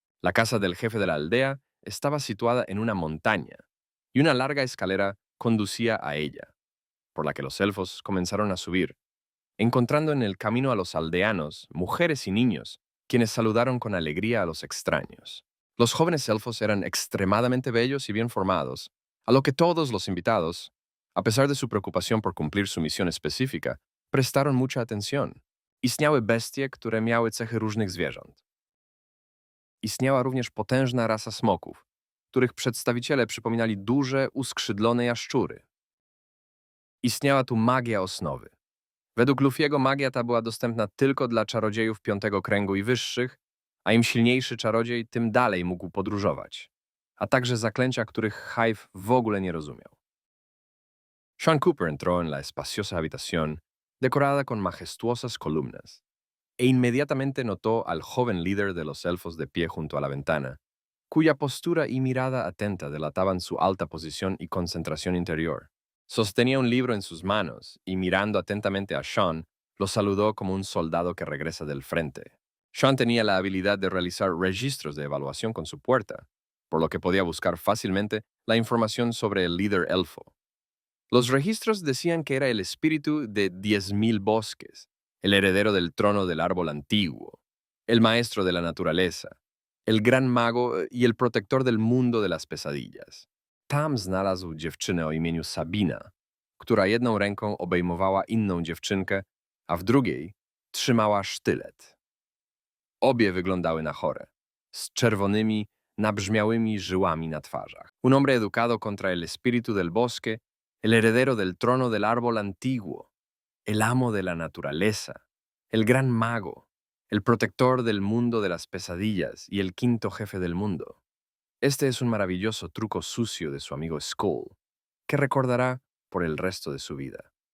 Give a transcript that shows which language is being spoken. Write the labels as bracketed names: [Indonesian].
[Spanish] La casa del jefe de la aldea estaba situada en una montaña, y una larga escalera conducía a ella, por la que los elfos comenzaron a subir, encontrando en el camino a los aldeanos, mujeres y niños, quienes saludaron con alegría a los extraños. Los jóvenes elfos eran extremadamente bellos y bien formados, a lo que todos los invitados, a pesar de su preocupación por cumplir su misión específica, prestaron mucha atención. [Polish] Istniały bestie, które miały cechy różnych zwierząt. Istniała również potężna rasa smoków, których przedstawiciele przypominali duże, uskrzydlone jaszczury. Istniała tu magia osnowy. Według Luffy'ego magia ta była dostępna tylko dla czarodziejów piątego kręgu i wyższych, a im silniejszy czarodziej, tym dalej mógł podróżować, a także zaklęcia, których Hive w ogóle nie rozumiał. [Spanish] Sean Cooper entró en la espaciosa habitación, decorada con majestuosas columnas, e inmediatamente notó al joven líder de los elfos de pie junto a la ventana, cuya postura y mirada atenta delataban su alta posición y concentración interior. Sostenía un libro en sus manos y, mirando atentamente a Sean, lo saludó como un soldado que regresa del frente. Sean tenía la habilidad de realizar registros de evaluación con su puerta, por lo que podía buscar fácilmente la información sobre el líder elfo. Los registros decían que era el espíritu de 10.000 bosques, el heredero del trono del árbol antiguo, el maestro de la naturaleza, el gran mago y el protector del mundo de las pesadillas. [Polish] Tam znalazł dziewczynę o imieniu Sabina, która jedną ręką obejmowała inną dziewczynkę, a w drugiej trzymała sztylet. Obie wyglądały na chore, z czerwonymi, nabrzmiałymi żyłami na twarzach. [Spanish] Un hombre educado contra el espíritu del bosque, el heredero del trono del árbol antiguo, el amo de la naturaleza, el gran mago, el protector del mundo de las pesadillas y el quinto jefe del mundo. Este es un maravilloso truco sucio de su amigo Skull, que recordará por el resto de su vida.